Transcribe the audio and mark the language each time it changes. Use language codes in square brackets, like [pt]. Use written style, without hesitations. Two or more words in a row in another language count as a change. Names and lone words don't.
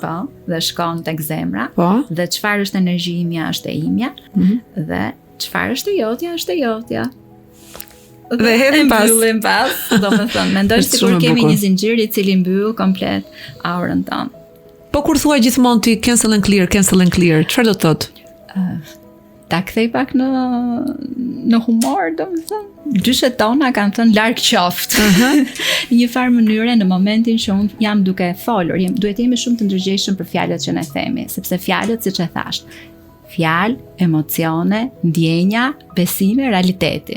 [sq] Po, dhe shkon tek zemra. Po. Dhe çfarë është energji imja është e imja. Dhe çfarë është e jotja është e jotja. Dhe hedhim pas. Mbyllim pas, domethënë, mendoj sikur kemi një zinxhir i cili mbyll komplet aurën tonë. Po kur thua gjithmonë ti [en] cancel and clear, [sq] çfarë do të thotë? Ta kthej pak në humor, domethënë. Gjyshet tona kanë thënë larg qoftë. Një farë mënyre në momentin që unë jam duke folur, duhet jemi shumë të ndërgjegjshëm për fjalët që ne themi, sepse fjalët, siç e thash, fjalë, emocione, ndjenja, besime, realiteti.